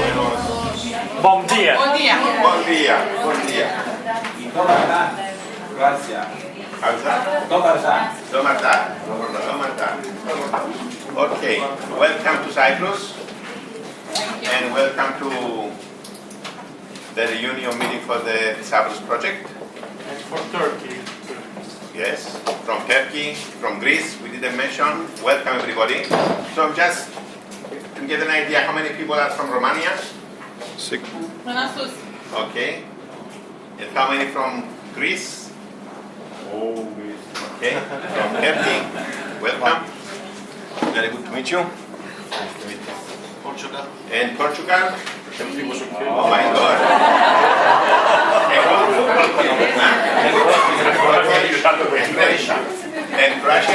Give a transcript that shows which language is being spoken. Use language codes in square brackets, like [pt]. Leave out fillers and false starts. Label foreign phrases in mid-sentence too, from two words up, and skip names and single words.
[pt] Bom dia. Bom dia. Bom dia. Bom dia. [it] Grazie. [hr] Dobar dan. Okay. [en] Welcome to Cyprus. And welcome to the reunion meeting for the Cyprus project. And for Turkey. Yes, from Turkey, from Greece, we didn't mention. Welcome everybody. So just to get an idea, how many people are from Romania? 6. [ro] Până sus. [en] Okay. And how many from Greece? Okay. From Turkey, welcome. Very good to meet you. Portugal. And Portugal? Oh my God. And Croatia?